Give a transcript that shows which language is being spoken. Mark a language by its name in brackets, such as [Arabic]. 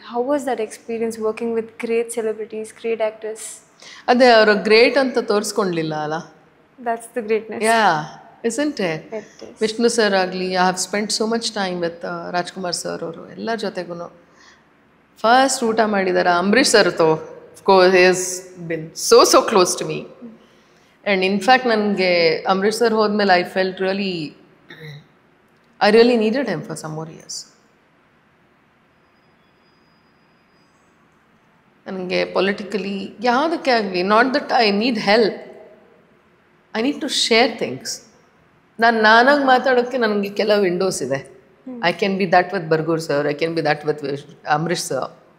[English] How was that experience working with great celebrities, great actors? [Kannada] ಅದೇ ಅವರು great ಅಂತ ತೋರಿಸ್ಕೊಂಡ್ಲಿಲ್ಲ ಅಲ್ಲ. [English] That's the greatness. Yeah, isn't it? Vishnu sir ಆಗಲಿ, I have spend so much time with Rajkumar sir [Kannada] ಅವರು ಎಲ್ಲರ ಜೊತೆಗೂ. First ಊಟ ಮಾಡಿದ್ದಾರೆ ಅಂಬರೀಷ್ ಸರ್ ತೋ. [English] Of course, he has been so close to me. And in fact, [Kannada] ನನಗೆ ಅಂಬರೀಷ್ ಸರ್ ಹೋದ್ಮೇಲೆ [English] I felt I really needed him for some more years. [Kannada] ನನಗೆ politically ಯಾವುದಕ್ಕೆ ಆಗಲಿ, [English] Not that I need help, I need to share things. [Kannada] ನಾನಾಗಿ ಮಾತಾಡೋಕ್ಕೆ ನನಗೆ ಕೆಲವು Windows ಇದೆ. [English] I can be that with Bargur sir, I can be that with Ambareesh sir.